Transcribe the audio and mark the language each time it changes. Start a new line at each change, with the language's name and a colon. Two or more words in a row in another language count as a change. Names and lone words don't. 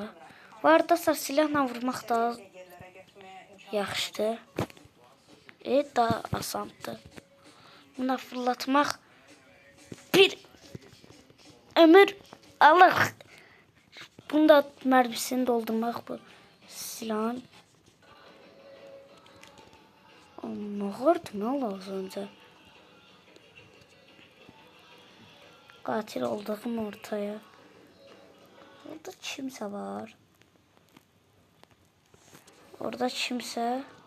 Azerbaijani: Bu arada silahla vurmaq da yerlərə getməyə imkan yaxşıdır. Daha asandır. Buna fırlatmaq bir ömür alır. Bunda mərmisini doldurmaq bu silahın.
Turkish: Ne vardı ne az önce? Katil olduğum ortaya. Orada kimse var. Orada kimse.